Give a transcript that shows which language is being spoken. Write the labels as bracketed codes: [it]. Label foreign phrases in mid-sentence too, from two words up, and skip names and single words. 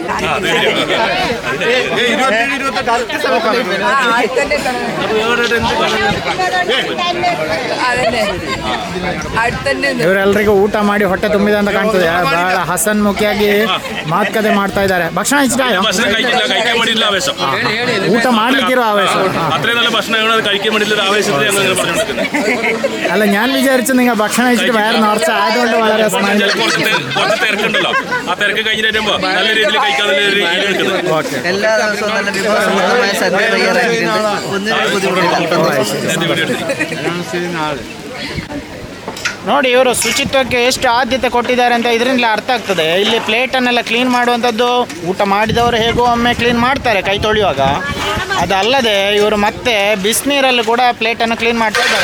[kn] ಇವರೆಲ್ಲರಿಗೂ ಊಟ ಮಾಡಿ ಹೊಟ್ಟೆ ತುಂಬಿದೆ ಅಂತ ಕಾಣ್ತದೆ. ಬಹಳ ಹಸನ್ಮುಖಿಯಾಗಿ ಮಾತುಕತೆ ಮಾಡ್ತಾ ಇದ್ದಾರೆ. ಭಕ್ಷಣ ಇಷ್ಟ ಊಟ ಮಾಡ್ಲಿಕ್ಕಿರೋ ಆವೇಶ. [ml] അല്ല ഞാൻ വിചാരിച്ചു നിങ്ങൾ ഭക്ഷണം കഴിച്ചിട്ട് വയറ് നിറച്ച ആയതുകൊണ്ട് വളരെ എല്ലാ ദിവസവും നല്ല വിഭവസമൃദ്ധമായ സദ്യ തയ്യാറാക്കിയിട്ടുണ്ട്. [kn] ನೋಡಿ ಇವರು ಶುಚಿತ್ವಕ್ಕೆ ಎಷ್ಟು ಆದ್ಯತೆ ಕೊಟ್ಟಿದ್ದಾರೆ ಅಂತ ಇದರಿಂದಲೇ ಅರ್ಥ ಆಗ್ತದೆ. ಇಲ್ಲಿ ಪ್ಲೇಟನ್ನೆಲ್ಲ ಕ್ಲೀನ್ ಮಾಡುವಂಥದ್ದು ಊಟ ಮಾಡಿದವರು ಹೇಗೋ ಒಮ್ಮೆ ಕ್ಲೀನ್ ಮಾಡ್ತಾರೆ ಕೈ ತೊಳೆಯುವಾಗ, ಅದಲ್ಲದೆ ಇವರು ಮತ್ತೆ ಬಿಸಿನೀರಲ್ಲಿ ಕೂಡ ಪ್ಲೇಟನ್ನು ಕ್ಲೀನ್ ಮಾಡ್ತಾ ಇದ್ದಾರೆ.